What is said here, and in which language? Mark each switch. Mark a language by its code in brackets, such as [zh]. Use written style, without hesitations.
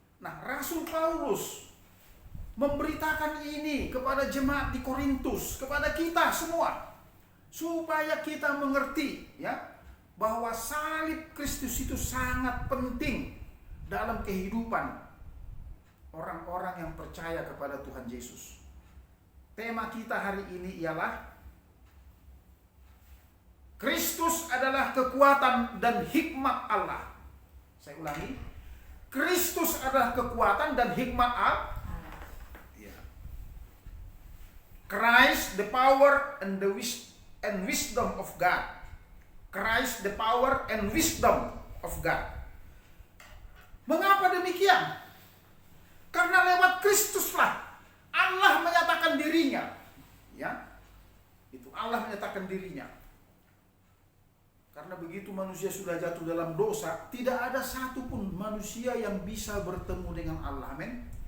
[id] Nah, Rasul Paulus memberitakan ini kepada jemaat di Korintus, kepada kita semua, supaya kita mengerti, ya, bahwa salib Kristus itu sangat penting dalam kehidupan orang-orang yang percaya kepada Tuhan Yesus. Tema kita hari ini ialah Kristus adalah kekuatan dan hikmat Allah. Saya ulangi, Kristus adalah kekuatan dan hikmat Allah. [en] Christ the power and the wisdom of God. Christ the power and wisdom of God. [id] Mengapa demikian? Karena lewat Kristuslah Allah menyatakan dirinya, ya. Itu Allah menyatakan dirinya. Karena begitu manusia sudah jatuh dalam dosa, tidak ada satupun manusia yang bisa bertemu dengan Allah. Amin.